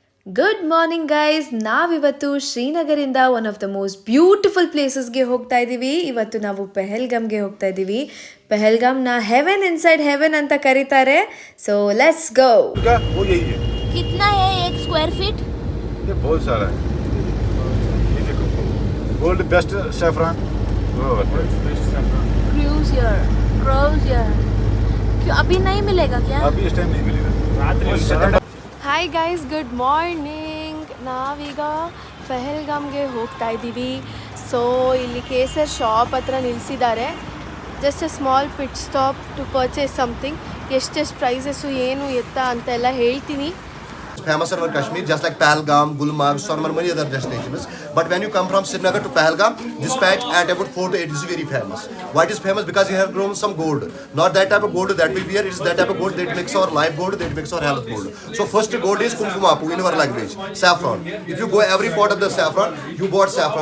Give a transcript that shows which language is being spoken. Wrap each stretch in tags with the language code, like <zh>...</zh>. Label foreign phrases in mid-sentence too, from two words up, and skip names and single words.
<en>good morning guys,</en> <kn>ನಾವಿವತ್ತು ಶ್ರೀನಗರಿಂದ</kn> <en>one of the most beautiful places-ge</en> <kn>ಹೋಗ್ತಾ ಇದ್ದೀವಿ. ಇವತ್ತು ನಾವು ಪೆಹಲ್ಗಾಮ್ಗೆ ಹೋಗ್ತಾ ಇದ್ದೀವಿ. ಪೆಹಲ್ಗಾಮ್ನ</kn> <en>heaven inside heaven</en> <kn>ಅಂತ ಕರೀತಾರೆ.</kn> <en>so let's go.</en> <hi>कितना है 1</hi> <en>square feet?</en> <hi>ये बहुत सारा है. ये देखो,</hi> <en>gold best saffron.</en> <hi>क्रूज़ियर क्यों अभी नहीं मिलेगा क्या? अभी इस टाइम नहीं मिलेगा.</hi> <en>hi guys, good morning.</en> <kn>ನಾವೀಗ ಪೆಹಲ್ಗಾಮ್ಗೆ ಹೋಗ್ತಾ ಇದ್ದೀವಿ. ಸೊ ಇಲ್ಲಿ ಕೇಸರ್ ಶಾಪ್ ಹತ್ರ ನಿಲ್ಲಿಸಿದ್ದಾರೆ.</kn> <en>just a small pit stop to purchase something.</en> <kn>ಎಷ್ಟೆಷ್ಟು ಪ್ರೈಸಸ್ಸು ಏನು ಎತ್ತ ಅಂತೆಲ್ಲ ಹೇಳ್ತೀನಿ.</kn> <en>Famous in our Kashmir, just like Pahalgam, Gulmarg, Sonmarg, many other destinations. But when you come from Srinagar to Pahalgam, this patch at about 4 to 8 is very famous. Why it is famous? Because you have grown some gold. Not that type of gold that we wear. It is that type of gold that makes our live gold, that makes our health gold. So first gold is kumkumapu in our language, saffron. If you go every part of the saffron, you bought saffron.</en>